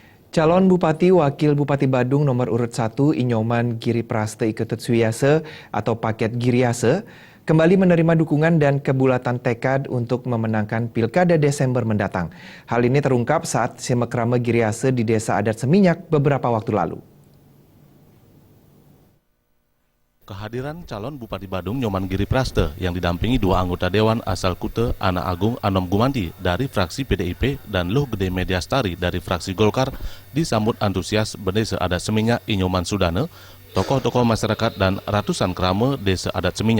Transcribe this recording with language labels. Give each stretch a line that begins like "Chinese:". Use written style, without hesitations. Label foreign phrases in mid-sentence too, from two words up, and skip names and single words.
Indonesian: Calon Bupati Wakil Bupati Badung nomor urut 1 Inyoman Giripraste Iketut Suyase atau paket Giriase kembali menerima dukungan dan kebulatan tekad untuk memenangkan Pilkada Desember mendatang. Hal ini terungkap saat Simekrame Giriase di Desa Adat Seminyak beberapa waktu lalu. Kehadiran calon Bupati Badung Nyoman Giripraste yang didampingi dua anggota Dewan asal Kute Ana Agung Anom Gumanti dari fraksi PDIP dan Luh Gede Mediastari dari fraksi Golkar disambut antusias Desa Adat Seminyak Inyoman Sudane, tokoh-tokoh masyarakat dan ratusan krame Desa Adat Seminyak.